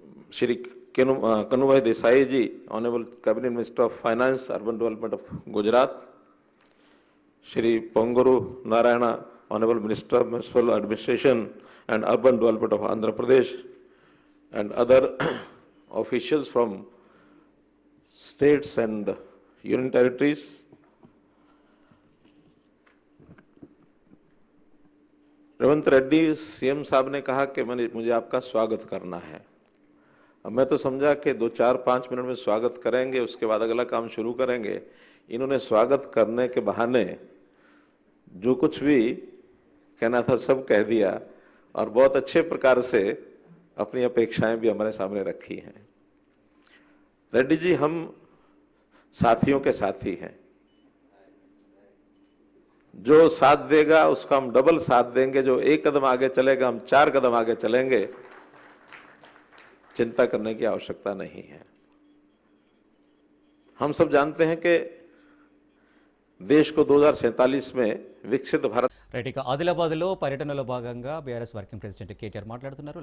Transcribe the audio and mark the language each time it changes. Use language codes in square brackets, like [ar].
[en] Shri Kanubhai Desai ji, Honorable Cabinet Minister of Finance, Urban Development of Gujarat, Shri Ponguru Narayana, Honorable Minister of Municipal Administration and Urban Development of Andhra Pradesh, and other officials from states and union territories. [hi] Revanth Reddy CM साहब ने कहा कि मुझे आपका स्वागत करना है. अब मैं तो समझा कि 2-4-5 मिनट में स्वागत करेंगे, उसके बाद अगला काम शुरू करेंगे. इन्होंने स्वागत करने के बहाने जो कुछ भी कहना था सब कह दिया और बहुत अच्छे प्रकार से अपनी अपेक्षाएं भी हमारे सामने रखी हैं. रेड्डी जी, हम साथियों के साथी हैं. जो साथ देगा उसका हम डबल साथ देंगे. जो एक कदम आगे चलेगा हम 4 कदम आगे चलेंगे. चिंता करने की आवश्यकता नहीं है. हम सब जानते हैं कि देश को 2047 में विकसित भारत. [te] రైట్, ఇక ఆదిలాబాద్లో పర్యటనలో భాగంగా బీఆర్ఎస్ వర్కింగ్ ప్రెసిడెంట్ కేటీఆర్ మాట్లాడుతున్నారు.